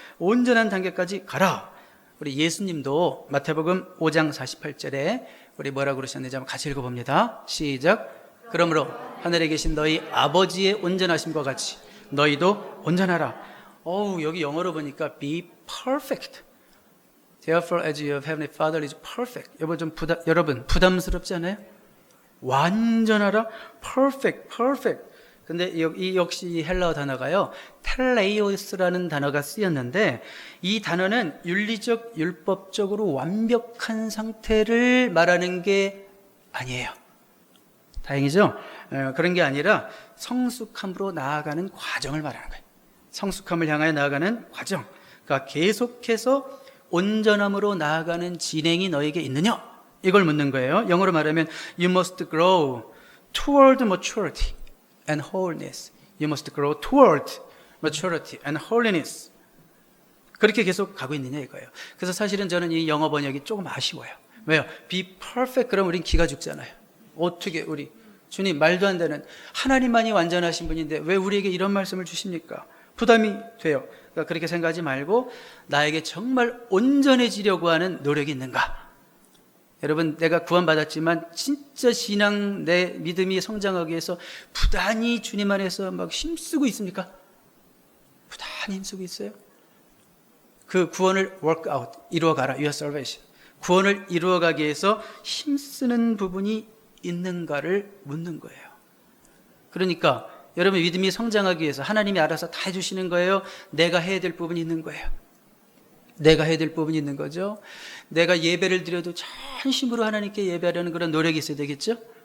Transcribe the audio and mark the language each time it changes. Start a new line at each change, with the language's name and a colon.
Korean: 온전한 단계까지 가라. 우리 예수님도 마태복음 5장 48절에 우리 뭐라고 그러셨는지 한번 같이 읽어봅니다. 시작. 그러므로 하늘에 계신 너희 아버지의 온전하심과 같이 너희도 온전하라. 여기 영어로 보니까
English: be perfect. Therefore as your heavenly Father is perfect.
Korean: 여러분 부담스럽지 않아요? 완전하라. perfect, perfect. 근데 이 역시 헬라어 단어가요, 텔레이오스라는 단어가 쓰였는데, 이 단어는 윤리적, 율법적으로 완벽한 상태를 말하는 게 아니에요. 다행이죠? 그런 게 아니라 성숙함으로 나아가는 과정을 말하는 거예요. 성숙함을 향하여 나아가는 과정. 그러니까 계속해서 온전함으로 나아가는 진행이 너에게 있느냐? 이걸 묻는 거예요. 영어로 말하면
English: You must grow toward maturity and holiness. You must grow toward maturity and holiness.
Korean: 그렇게 계속 가고 있느냐 이거예요. 그래서 사실은 저는 이 영어 번역이 조금 아쉬워요. 왜요?
English: Be perfect
Korean: 그러면 우린 기가 죽잖아요. 어떻게 우리 주님 말도 안 되는, 하나님만이 완전하신 분인데 왜 우리에게 이런 말씀을 주십니까? 부담이 돼요. 그러니까 그렇게 생각하지 말고 나에게 정말 온전해지려고 하는 노력이 있는가? 여러분, 내가 구원받았지만 진짜 신앙, 내 믿음이 성장하기 위해서 부단히 주님 안에서 막 힘쓰고 있습니까? 부단히 힘쓰고 있어요? 그 구원을
English: work out,
Korean: 이루어가라,
English: your salvation.
Korean: 구원을 이루어가기 위해서 힘쓰는 부분이 있는가를 묻는 거예요. 그러니까 여러분, 믿음이 성장하기 위해서 하나님이 알아서 다 해주시는 거예요? 내가 해야 될 부분이 있는 거예요? 내가 해야 될 부분이 있는 거죠. 내가 예배를 드려도 전심으로 하나님께 예배하려는 그런 노력이 있어야 되겠죠.